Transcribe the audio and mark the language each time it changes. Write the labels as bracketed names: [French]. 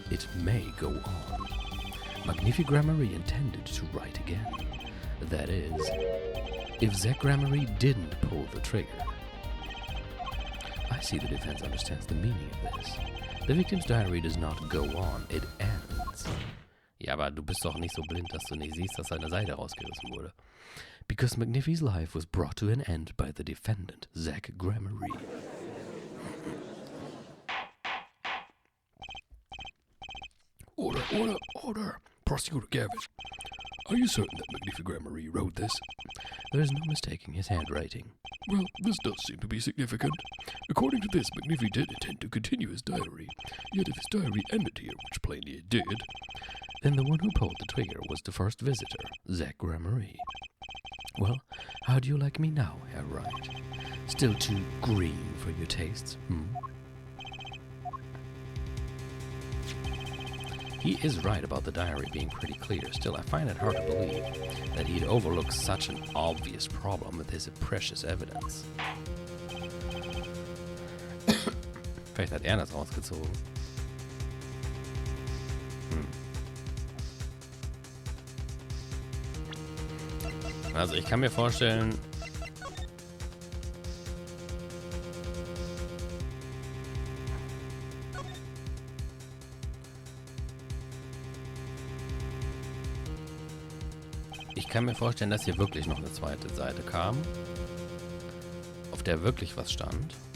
[English] It may go on. Magnific Gramery intended to write again. That is, if Zack Gramery didn't pull the trigger. I see the defense understands the meaning of this. The victim's diary does not go on, it ends. [German] Ja, aber du bist doch nicht so blind, dass du nicht siehst, dass seine Seite rausgerissen wurde. [English] Because Magnifi's life was brought to an end by the defendant, Zack Gramery. Order. Prosecutor Gavin. Are you certain that Magnific Gramery wrote this? There is no mistaking his handwriting. Well, this does seem to be significant. According to this, Magnific did intend to continue his diary. Yet if his diary ended here, which plainly it did, then the one who pulled the trigger was the first visitor, Zack Gramery. Well, how do you like me now, Herr Wright? Still too green for your tastes, He is right about the diary being pretty clear. Still, I find it hard to believe that he'd overlook such an obvious problem with his precious evidence. [German] Vielleicht hat er das rausgezogen. Also ich kann mir vorstellen, dass hier wirklich noch eine zweite Seite kam, auf der wirklich was stand.